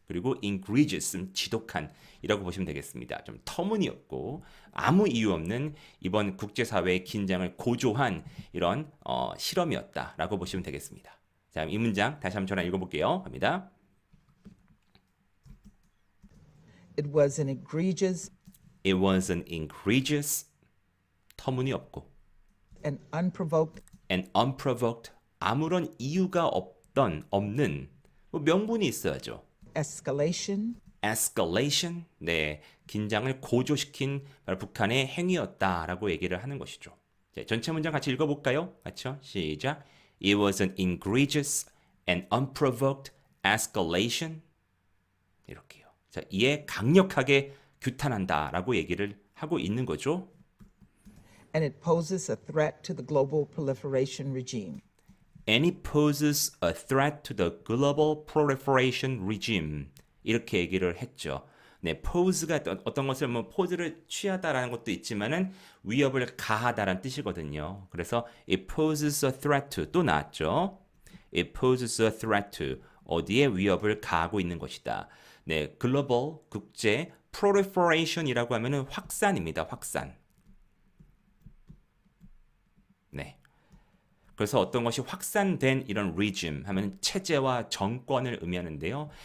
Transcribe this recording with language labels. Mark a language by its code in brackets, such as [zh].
[ko] 그리고 egregious, 지독한 이라고 보시면 되겠습니다. 좀 터무니없고 아무 이유 없는 이번 국제사회의 긴장을 고조한 이런 실험이었다라고 보시면 되겠습니다. 자, 이 문장 다시 한번 전화 읽어볼게요. 갑니다. [en] It was an egregious It was an egregious, [ko] 터무니없고, [en] and unprovoked and unprovoked, [ko] 아무런 이유가 없는, 뭐 명분이 있어야죠. [en] escalation [ko] escalation, 네, 긴장을 고조시킨 바로 북한의 행위였다라고 얘기를 하는 것이죠. 자, 전체 문장 같이 읽어볼까요? 같이요. 시작. [en] It was an egregious and unprovoked escalation. [ko] 이렇게요. 자, 이에 강력하게 규탄한다라고 얘기를 하고 있는 거죠. [en] and it poses a threat to the global proliferation regime. And it poses a threat to the global proliferation regime. [ko] 이렇게 얘기를 했죠. 네, pose가 어떤 것을 뭐 포즈를 취하다라는 것도 있지만은 위협을 가하다라는 뜻이거든요. 그래서 [en] it poses a threat to [ko] 또 나왔죠. [en] It poses a threat to [ko] 어디에 위협을 가하고 있는 것이다. 네, 글로벌 국제 proliferation이라고 하면은 확산입니다. 확산. 네. 그래서 어떤 것이 확산된 이런 regime 하면 체제와 정권을 의미하는데요.